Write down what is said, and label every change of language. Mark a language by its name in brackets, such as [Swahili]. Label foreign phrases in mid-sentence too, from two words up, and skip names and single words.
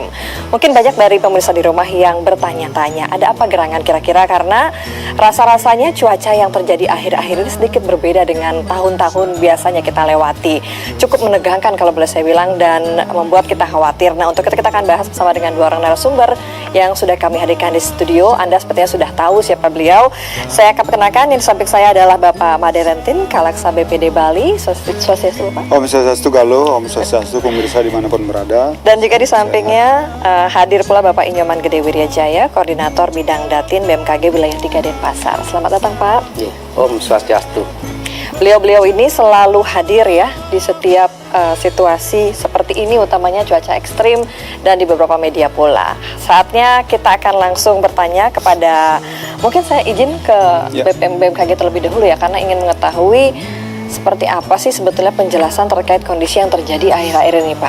[Indonesian] Mungkin banyak dari pemirsa di rumah yang bertanya-tanya, ada apa gerangan kira-kira, karena rasa-rasanya cuaca yang terjadi akhir-akhir ini sedikit berbeda dengan tahun-tahun biasanya kita lewati. Cukup menegangkan kalau boleh saya bilang, dan membuat kita khawatir. Nah, untuk itu kita akan bahas bersama dengan dua orang narasumber yang sudah kami hadirkan di studio. Anda sepertinya sudah tahu siapa beliau. Saya akan perkenalkan, yang di samping saya adalah Bapak Made Rentin, Kalaksa BPD Bali. Swastiastu, Pak. [Balinese] Om Swastiastu [Indonesian] Galuh, [Balinese] Om Swastiastu [Indonesian] pemirsa dimanapun berada. Dan juga di sampingnya hadir pula Bapak Inyoman Gede Wiryajaya, Koordinator Bidang Datin BMKG Wilayah 3 Denpasar. Selamat datang, Pak. Ya, [Balinese] Om Swastiastu. [Indonesian] Beliau-beliau ini selalu hadir ya di setiap situasi seperti ini, utamanya cuaca ekstrim, dan di beberapa media pula. Saatnya kita akan langsung bertanya kepada, mungkin saya izin ke BMKG terlebih dahulu ya, karena ingin mengetahui seperti apa sih sebetulnya penjelasan terkait kondisi yang terjadi akhir-akhir ini, Pak.